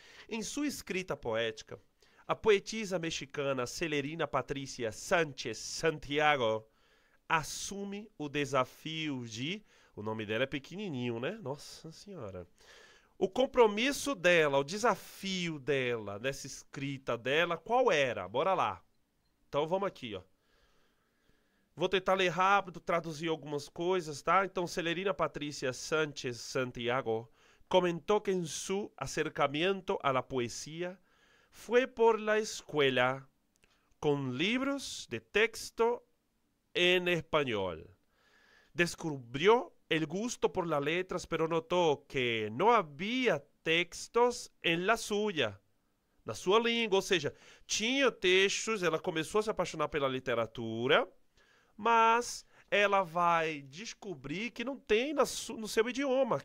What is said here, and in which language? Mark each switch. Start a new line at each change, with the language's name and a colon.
Portuguese: Em sua escrita poética, a poetisa mexicana Celerina Patrícia Sánchez Santiago assume o desafio de... O nome dela é pequenininho, né? Nossa Senhora. O compromisso dela, o desafio dela, nessa escrita dela, qual era? Bora lá. Então vamos aqui, ó. Vou tentar ler rápido, traduzir algumas coisas, tá?
Spanish: Então, Celerina Patricia Sánchez Santiago comentó que en su acercamiento a la poesía fue por la escuela con libros de texto en español. Descubrió el gusto por las letras, pero notó que no había textos en la suya,
Portuguese: na sua língua, ou seja, tinha textos, ela começou a se apaixonar pela literatura, mas ela vai descobrir que não tem no seu idioma.